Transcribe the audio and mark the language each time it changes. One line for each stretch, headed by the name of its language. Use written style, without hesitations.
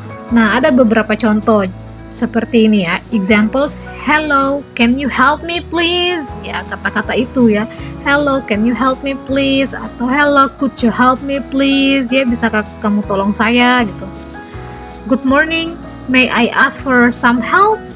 Indonesian: Nah, ada beberapa contoh seperti ini ya.
English: Examples, hello, can you help me please?
Indonesian: Ya, kata-kata itu ya.
English: Hello, can you help me please? Atau hello, could you help me please?
Indonesian: Ya, bisakah kamu tolong saya gitu.
English: Good morning, may I ask for some help?